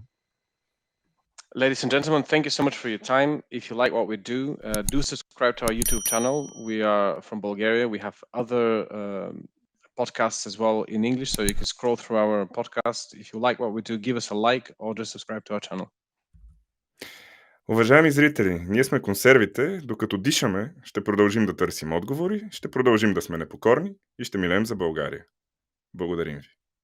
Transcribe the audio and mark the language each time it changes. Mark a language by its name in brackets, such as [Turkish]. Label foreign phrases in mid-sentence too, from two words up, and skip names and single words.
[English] Ladies and gentlemen, thank you so much for your time. If you like what we do subscribe to our YouTube channel. We are from Bulgaria. We have other podcasts as well in English, so you can scroll through our podcast. If you like what we do, give us a like or just subscribe to our channel. [Bulgarian] Уважаеми зрители, ние сме консервите, докато дишаме, ще продължим да търсим отговори, ще продължим да сме непокорни и ще милеем за България. Благодарим ви.